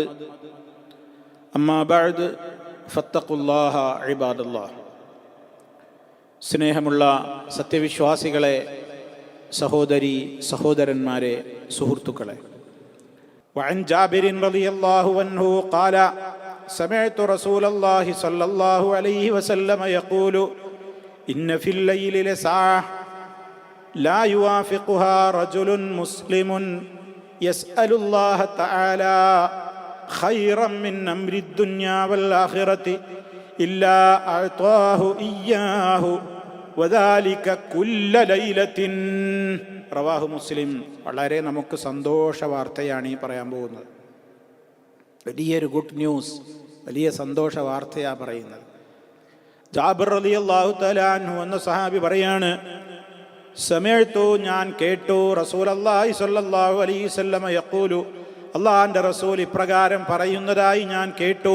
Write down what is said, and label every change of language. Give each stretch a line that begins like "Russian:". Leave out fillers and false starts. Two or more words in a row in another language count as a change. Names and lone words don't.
Arabic: أما بعد فاتقوا الله عباد الله.
Malayalam: സ്നേഹമുള്ള സത്യവിശ്വാസികളെ, സഹോദരി സഹോദരന്മാരെ, സുഹൃത്തുക്കളെ,
Arabic: وعن جابر رضي الله عنه قال سمعت رسول الله صلى الله عليه وسلم يقول إن في الليل لساعة لا يوافقها رجل مسلم يسأل الله تعالى خيرا من أمر الدنيا والآخرة إلا أعطاه إياه وذلك كل ليلة. رواه مسلم.
Malayalam: വളരെ നമുക്ക് സന്തോഷ വാർത്തയാണ് ഈ പറയാൻ പോകുന്നത്. വലിയൊരു
English: good news,
Malayalam: വലിയ സന്തോഷ വാർത്തയാണ് പറയുന്നത്. ജാബിർ
Arabic: رضي الله تعالى عنه
Malayalam: എന്ന സഹാബി പറയാണ്, സമഅ്തു, ഞാൻ കേട്ടു,
Arabic: رسول الله صلى الله عليه وسلم يقول,
Malayalam: അല്ലാഹുവിൻ്റെ റസൂൽ ഇപ്രകാരം പറയുന്നതായി ഞാൻ കേട്ടു.